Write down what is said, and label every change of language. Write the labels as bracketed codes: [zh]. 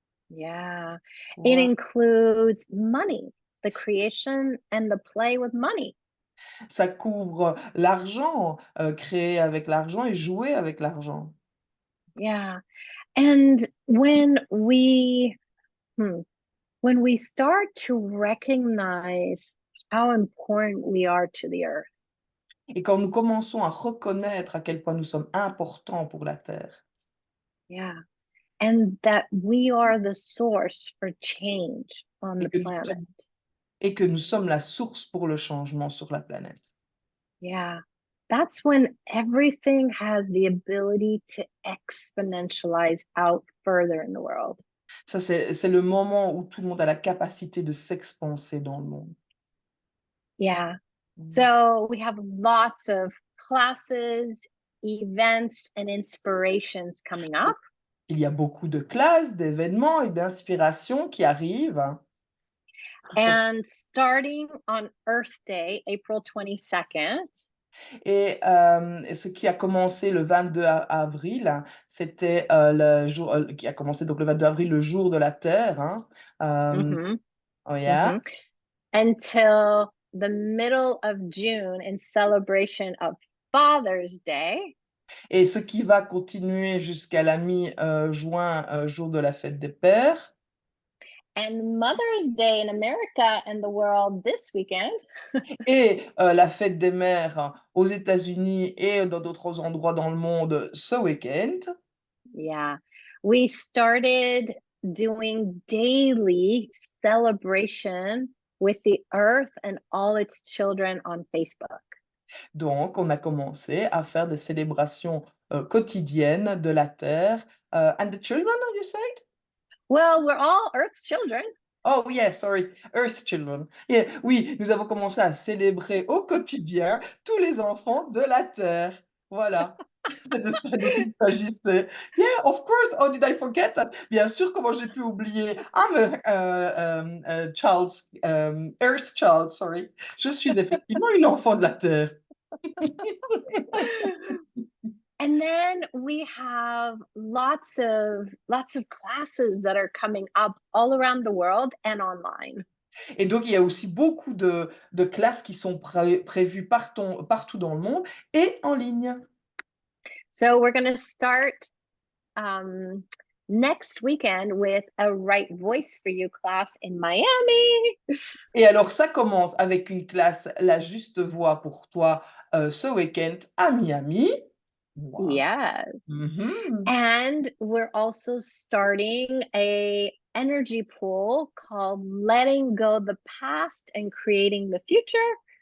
[en] Yeah. It [fr] Ouais. [en] includes money, the creation and the play with money. [fr] Ça couvre l'argent, créer avec l'argent et jouer avec l'argent. [en] Yeah. And hmm, when we start to recognize how important we are to the earth, [fr] Et quand nous commençons à reconnaître à quel point nous sommes importants pour la terre [en] yeah, and that we are the source for change on the [fr] que nous [en] planet. [fr] sommes et que nous sommes la source pour le changement sur la planète. [en] Yeah. That's when everything has the ability to exponentialize out further in the world. [fr] Ça, c'est le moment où tout le monde a la capacité de s'expanser dans le monde. [en] Yeah. Mmh. So we have lots of classes, events, and inspirations coming up. [fr] Il y a beaucoup de classes, d'événements et d'inspirations qui arrivent. [en] And starting on Earth Day, April 22nd, [fr] Et ce qui a commencé le 22 avril, c'était le jour qui a commencé donc le 22 avril, le jour de la Terre, hein. mhm, [en] Oh yeah. mhm, until the middle of June in celebration of Father's Day. [fr] Et ce qui va continuer jusqu'à la mi-juin, jour de la fête des pères. [en] And Mother's Day in America and the world this weekend. [fr] Et la fête des mères aux États-Unis et dans d'autres endroits dans le monde ce week-end. [en] Yeah. We started doing daily celebration with the earth and all its children on Facebook. [fr] Donc on a commencé à faire des célébrations, quotidiennes de la terre, [en] and the children, you said? Well, we're all earth's children. Oh yeah, sorry, Earth Children. [fr] Yeah, oui, nous avons commencé à célébrer au quotidien tous les enfants de la terre. Voilà, c'est de ça dont il s'agissait. [en] Yeah, of course, how did I forget that? [fr] Bien sûr, comment j'ai pu oublier? [en] I'm a child's, Earth child, sorry. [fr] Je suis effectivement une enfant de la terre. [en] And then we have lots of classes that are coming up all around the world and online. [fr] Et donc, il y a aussi beaucoup de classes qui sont prévues partout dans le monde et en ligne. [en] So we're going to start um, next weekend with a Right Voice for You class in Miami. [fr] Et alors, ça commence avec une classe La Juste Voix pour toi, ce week-end à Miami. [en] Wow. Yes. Mhm. And we're also starting a energy pool called Letting Go the Past and Creating the Future.